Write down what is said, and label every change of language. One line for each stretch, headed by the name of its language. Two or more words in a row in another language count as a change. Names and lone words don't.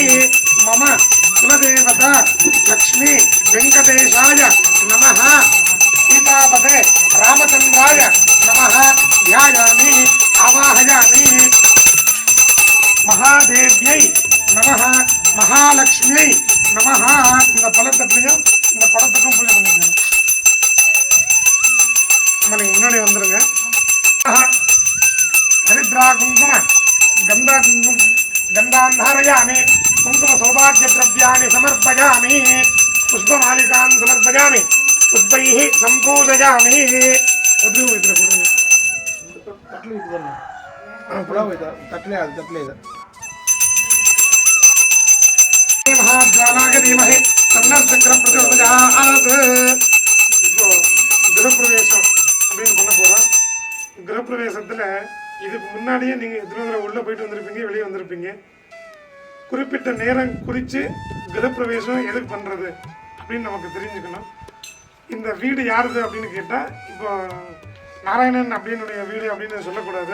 Sanskrit: मम कुलदेवता लक्ष्मी वेङ्कटेशाय नमः। सीतापते रामचन्द्राय नमः ध्यायामि आवाहयामि। महादेव्यै नमः महालक्ष्मी नमः।
Tamil: இந்த பழத்தட்டுலையும் இந்த குடத்துக்கும் பூஜை பண்ணிக்கணும். நம்ம நீங்க முன்னாடி வந்துருங்க.
Sanskrit: हरिद्रा कुंकुम गंधा कुंकुम गंधान्धारयामि कुंकुम सौभाग्य द्रव्याणि समर्पयामि पुष्पमालिकान् समर्पयामि पुष्पैः संपूजयामि। महाज्वालाय धीमहि तन्नः चक्रः प्रचोदयात्।
Tamil: இப்போ கிரகப்பிரவேசம் அப்படின்னு பண்ண போறோம். கிரகப்பிரவேசத்துல இதுக்கு முன்னாடியே நீங்க எத்தனை தடவை உள்ள போயிட்டு வந்திருப்பீங்க, வெளியே வந்திருப்பீங்க. குறிப்பிட்ட நேரம் குறித்து கிரகப்பிரவேசம் எதுக்கு பண்றது அப்படின்னு நமக்கு தெரிஞ்சுக்கணும். இந்த வீடு யாருது அப்படின்னு கேட்டா இப்போ நாராயணன் அப்படின்னுடைய வீடு அப்படின்னு சொல்லக்கூடாது.